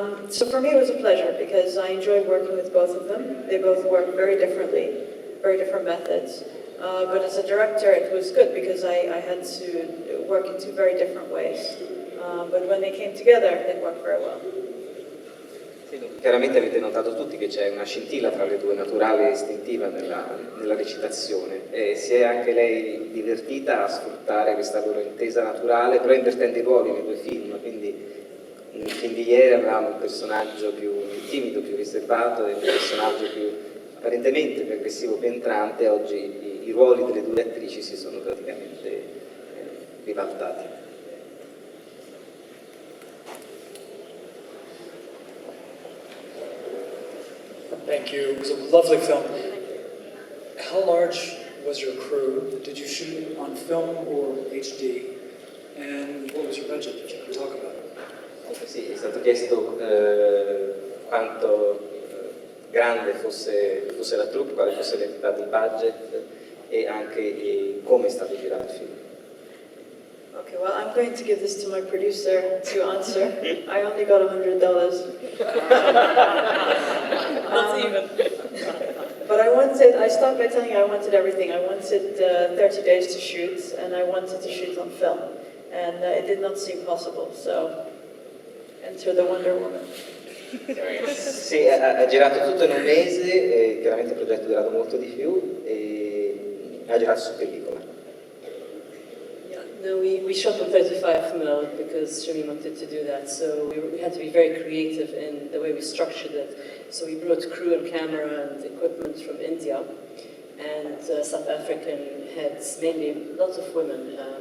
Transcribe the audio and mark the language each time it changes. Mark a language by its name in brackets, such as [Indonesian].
[English] So for me, it was a pleasure because I enjoyed working with both of them. They both work very differently, very different methods. But as a director, it was good because I had to work in two very different ways. But when they came together, it worked very well. [Italian] Sì, chiaramente avete notato tutti che c'è una scintilla tra le due, naturale e istintiva, nella recitazione, e si è anche lei divertita a sfruttare questa loro intesa naturale, però invertendo i ruoli nei due film, quindi nel film di ieri avevamo un personaggio più timido, più riservato, e un personaggio più apparentemente più aggressivo, più entrante. Oggi i ruoli delle due attrici si sono praticamente ribaltati. [English] Thank you. It was a lovely film. How large was your crew? Did you shoot on film or HD? And what was your budget, if you can talk about it? [Italian] Sì, è stato chiesto quanto grande fosse la troupe, quale fosse l'entità del budget e anche come è stato girato il film. [English] Okay, well, I'm going to give this to my producer to answer. I only got $100. Not even. But I started by telling you I wanted everything. I wanted 30 days to shoot, and I wanted to shoot on film. And it did not seem possible, so enter the Wonder Woman. [Italian] Sì, ha girato tutto in un mese, e chiaramente il progetto è durato molto di più, e ha girato su pellicola. [English] No, we shot on 35 mil because Shamim wanted to do that, so we had to be very creative in the way we structured it. So we brought crew and camera and equipment from India and South African heads, mainly lots of women.